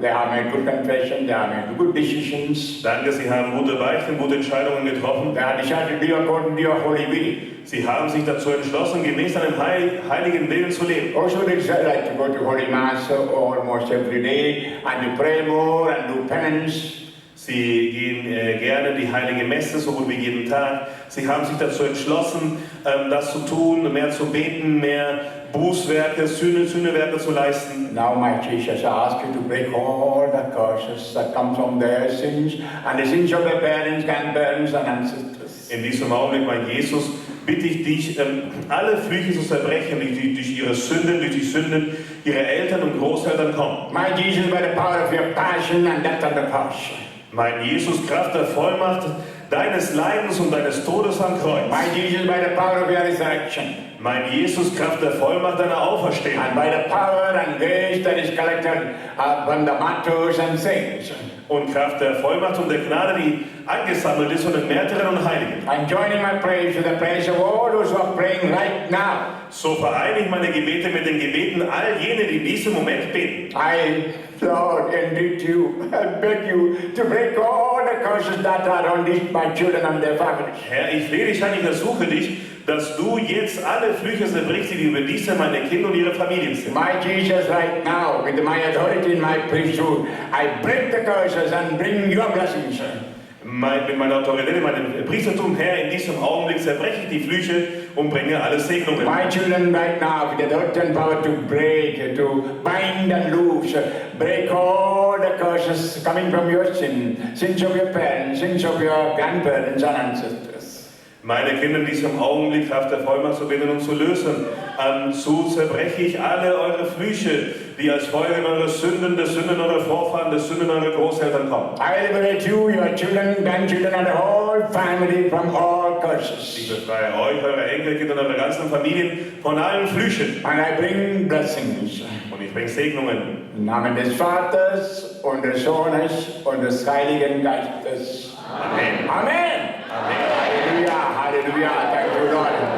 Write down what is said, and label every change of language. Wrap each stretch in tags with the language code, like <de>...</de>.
<en>They have made good confession, they have made good decisions.</en> <de>Danke, sie haben gute Beichten, gute Entscheidungen getroffen.</de> <en>They have decided to live according to your holy will.</en> <de>Sie haben sich dazu entschlossen, gemäß deinem heiligen Willen zu leben.</de> <en>Also they like to go to Holy Mass almost every day and to pray more and do penance.</en> <de>Sie gehen gerne in die heilige Messe, so gut wie jeden Tag. Sie haben sich dazu entschlossen, das zu tun, mehr zu beten, mehr Bußwerke, Sühnewerke zu leisten.</de> <en>Now my Jesus, I ask you to break all the curses that come from their sins and the sins of their parents, grandparents and ancestors.</en> <de>In diesem Augenblick, mein Jesus, bitte ich dich, alle Flüche zu zerbrechen, die durch ihre Sünden, durch die Sünden ihrer Eltern und Großeltern kommen.</de> <en>My Jesus, by the power of your passion and death on the cross.</en> <de>Mein Jesus, Kraft der Vollmacht deines Leidens und deines Todes am Kreuz.</de> <en>My Jesus, by the power of your resurrection.</en> <de>Mein Jesus, Kraft der Vollmacht deiner Auferstehung.</de> <en>And by the power and grace that is collected from the martyrs and saints.</en> <de>Und Kraft der Vollmacht und der Gnade, die angesammelt ist von den Märtyrern und Heiligen.</de> <en>I'm joining my prayers to the prayers of all those who are praying right now.</en> <de>So vereine ich meine Gebete mit den Gebeten all jene, die in diesem Moment beten.</de> <en>I, Lord, entreat you, I beg you to break all the curses that are on these, my children and their families.</en> <de>Herr, ich flehe dich an, ich ersuche dich, dass du jetzt alle Flüche zerbrichst, die über diese meine Kinder und ihre Familien sind.</de> <en>My Jesus, right now, with my authority in my priesthood, I break the curses and bring your blessings.</en> <de>Mit meiner Autorität, in meinem Priestertum, Herr, in diesem Augenblick zerbreche ich die Flüche und bringe alle Segnungen.</de> <en>My children right now, with the authority and power to break, to bind and loose, break all the curses coming from your sins of your parents, sins of your grandparents and ancestors.</en> <de>Meine Kinder in diesem Augenblick, Kraft der Vollmacht zu binden und zu lösen. So zerbreche ich alle eure Flüche, die als Folge eurer Sünden, der Sünden eurer Vorfahren, der Sünden eurer Großeltern kommen.</de> <en>I liberate you, your children, grandchildren and the whole family from all curses.</en> <de>Ich befreie euch, eure Enkelkinder und eure ganzen Familien von allen Flüchen.</de> <en>And I bring blessings.</en> <de>Und ich bringe Segnungen. Im Namen des Vaters und des Sohnes und des Heiligen Geistes. Amen. Amen. Amen.</de> <en>Halleluja, Halleluja, thank you Lord.</en>